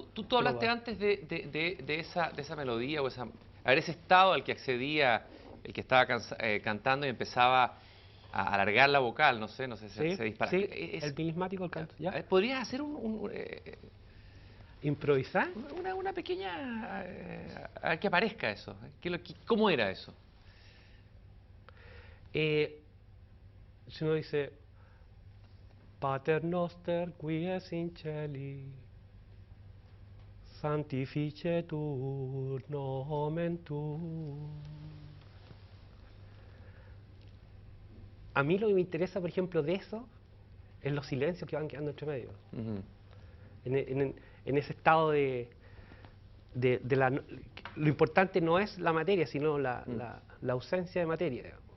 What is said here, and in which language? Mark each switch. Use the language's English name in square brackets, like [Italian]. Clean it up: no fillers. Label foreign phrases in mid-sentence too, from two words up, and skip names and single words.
[Spanish] Tú hablaste antes de esa melodía o ese estado al que accedía el que estaba cantando y empezaba a alargar la vocal, no sé si se dispara. Sí, el milismático, el canto. ¿Ya? ¿Podrías hacer improvisar? Una pequeña... a ver que aparezca eso. ¿Cómo era eso? Si uno dice... [Latin] Pater noster qui es in celi, sanctificetur nomen tuum. [Spanish] A mí lo que me interesa, por ejemplo, de eso, es los silencios que van quedando entre medio. En ese estado lo importante no es la materia, sino la ausencia de materia.